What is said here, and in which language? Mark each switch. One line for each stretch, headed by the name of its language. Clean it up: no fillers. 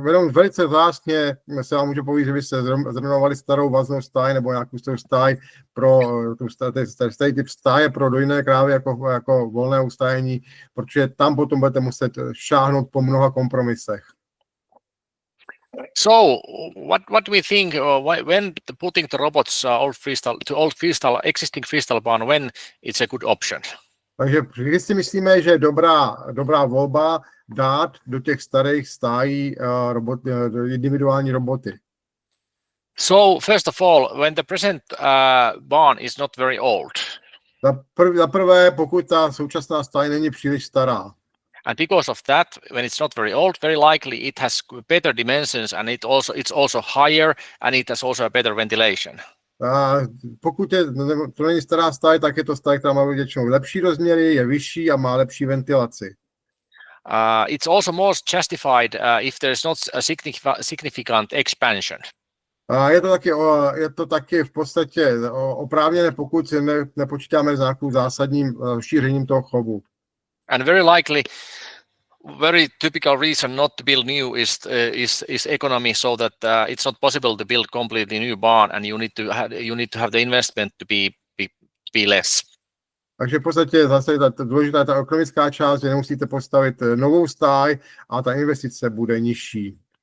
Czech: Velice vzácně se vám můžu povědět, že byste zrenovovali starou vaznou stáj nebo nějakou starou stáj pro starý typ stáje pro dojné krávy jako volné ustájení, protože tam potom budete muset šáhnout po mnoha kompromisech.
English: So what we think when putting the robots old freestyle existing freestyle barn, when it's a good option?
Czech: Takže když si myslíme, že je dobrá volba dát do těch starých stájí individuální roboty.
English: So first of all, when the present barn is not very old.
Czech: Za prvé, pokud ta současná stáj není příliš stará.
English: And because of that, when it's not very old, very likely it has better dimensions and it's also higher and it has also a better ventilation.
Czech: Pokud to není stará stáj, tak je to stáj, která má většinou lepší rozměry, je vyšší a má lepší ventilaci.
English: It's also more justified if there is not a significant expansion.
Czech: Je to taky v podstatě oprávněné, pokud nepočítáme s nějakým zásadním šířením toho chovu.
English: And very likely, very typical reason not to build new is economy, so that it's not possible to build completely new barn, and you need to have the investment to be less.
Czech: Takže v podstatě zase důležitá ta ekonomická část, že nemusíte postavit novou stáj a ta investice bude nižší.